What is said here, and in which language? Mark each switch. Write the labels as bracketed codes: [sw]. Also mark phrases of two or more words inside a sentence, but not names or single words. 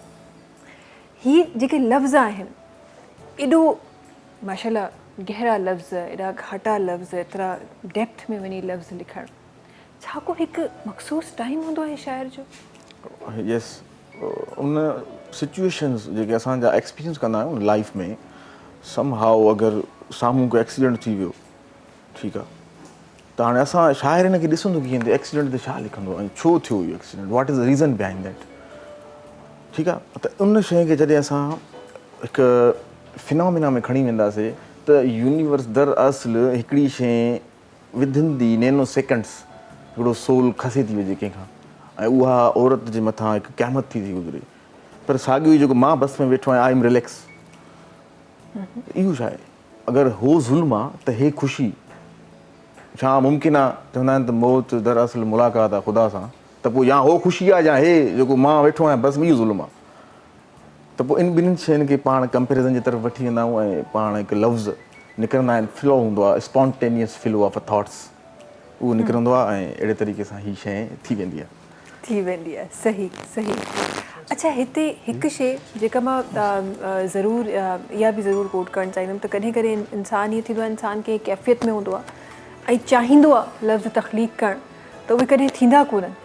[sd] ही जेके लफ़्ज़ आहिनि, एॾो माशाल्लाह गहरा लफ़्ज़, एॾा घाटा लफ़्ज़, एतिरा डेप्थ में वञी लफ़्ज़ लिखणु, छा को हिकु मख़सूस टाइम हूंदो आहे शाइर जो? यस, उन सिचुएशंस जेके असांजा एक्सपीरियंस कंदा आहियूं लाइफ में, [en] some how [sd] अगरि साम्हूं को एक्सीडेंट थी वियो, ठीकु आहे, त हाणे असां शाइर हिन खे ॾिसंदो कीअं त एक्सीडेंट ते छा लिखंदो ऐं छो थियो इहो एक्सीडेंट, [en] What is the reason behind that, [sd] ठीकु आहे। त उन शइ खे जॾहिं असां हिकु फिनोमिना में खणी वेंदासीं त यूनिवर्स दरअसल हिकिड़ी शइ [en] within the nano seconds [sd] हिकिड़ो सोल खसे थी वञे कंहिंखां, ऐं उहा औरत जे मथां हिकु क़यामत थी गुज़रे, पर साॻियो ई जेको मां बस में वेठो आहियां, [en] I am relax, [sd] इहो छा आहे? अगरि हो ज़ुल्म आहे त हे ख़ुशी छा मुमकिन आहे? चवंदा आहिनि त मौत दरअसल मुलाक़ात आहे ख़ुदा सां, त पोइ या हो ख़ुशी आहे या हे जेको मां वेठो आहियां बस में इहो ज़ुल्म आहे। त पोइ इन ॿिन्हिनि शयुनि खे पाण कंपेरिज़न जी तरफ़ वठी वेंदा आहियूं ऐं पाण हिकु लफ़्ज़ निकिरंदा आहिनि, फ्लो हूंदो आहे, [en] Spontaneous flow of thoughts, [sd] उहो निकिरंदो आहे ऐं अहिड़े तरीक़े सां हीअ शइ थी वेंदी आहे। सही सही। अच्छा, हिते हिकु शइ जेका मां ज़रूरु इहा बि ज़रूरु कोट करणु चाहींदमि त कॾहिं कॾहिं इंसानु ईअं थींदो आहे, इंसान खे कैफ़ियत में हूंदो आहे ऐं चाहींदो आहे लफ़्ज़ तख़लीक़ करणु, त उहे कॾहिं थींदा कोन्हनि।